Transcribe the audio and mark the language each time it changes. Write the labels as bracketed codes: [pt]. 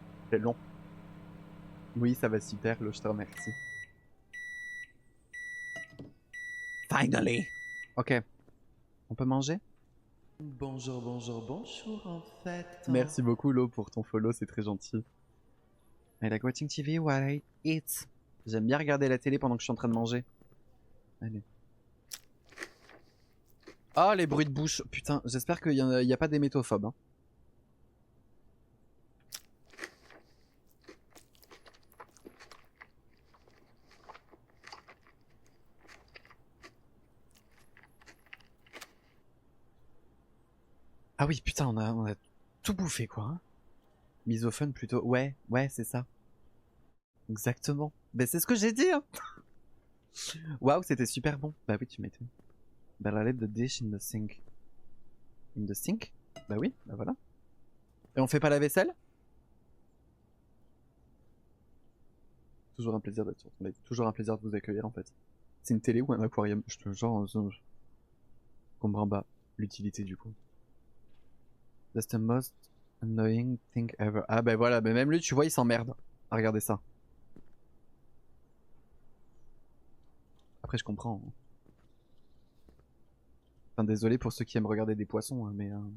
[fr] C'est long. Oui, ça va super, je te remercie. Finally! Ok. On peut manger? Bonjour, bonjour, bonjour en fait. Merci beaucoup Lo pour ton follow, c'est très gentil. [en] I like watching TV while I eat. [fr] J'aime bien regarder la télé pendant que je suis en train de manger. Allez. Oh les bruits de bouche. Putain, j'espère qu'il y a pas des métophobes. Hein. Ah oui, putain, on a tout bouffé quoi. Hein. Misophone plutôt. Ouais, c'est ça. Exactement. Ben c'est ce que j'ai dit. Hein. Waouh, c'était super bon. Bah oui, tu m'étonnes. [en] Better leave the dish in the sink. In the sink? [fr] Bah oui, bah voilà. Et on fait pas la vaisselle? Toujours un plaisir d'être sur ton live. Toujours un plaisir de vous accueillir en fait. C'est une télé ou un aquarium? Je te genre, je comprends pas l'utilité du coup. [en] That's the most annoying thing ever. [fr] Ah bah voilà, mais même lui, tu vois, il s'emmerde. Ah, regardez ça. Après, je comprends. Hein. Enfin, désolé pour ceux qui aiment regarder des poissons, hein, mais...